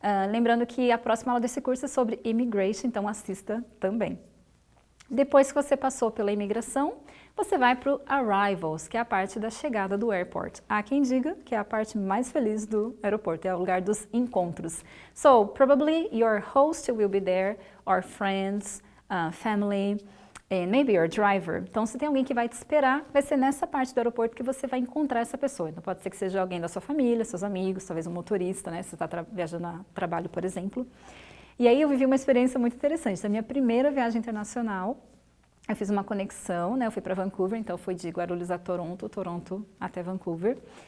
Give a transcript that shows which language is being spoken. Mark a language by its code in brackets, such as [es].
[pt] Lembrando que a próxima aula desse curso é sobre immigration, então assista também. Depois que você passou pela imigração, você vai para o arrivals, que é a parte da chegada do airport. Há quem diga que é a parte mais feliz do aeroporto, é o lugar dos encontros. [en] So, probably your host will be there, or friends, family, and maybe your driver. [pt] Então, se tem alguém que vai te esperar, vai ser nessa parte do aeroporto que você vai encontrar essa pessoa. Então, pode ser que seja alguém da sua família, seus amigos, talvez um motorista, né? Se você está viajando a trabalho, por exemplo. E aí eu vivi uma experiência muito interessante. Da minha primeira viagem internacional, eu fiz uma conexão, né? Eu fui para Vancouver, então eu fui de Guarulhos a Toronto, Toronto até Vancouver.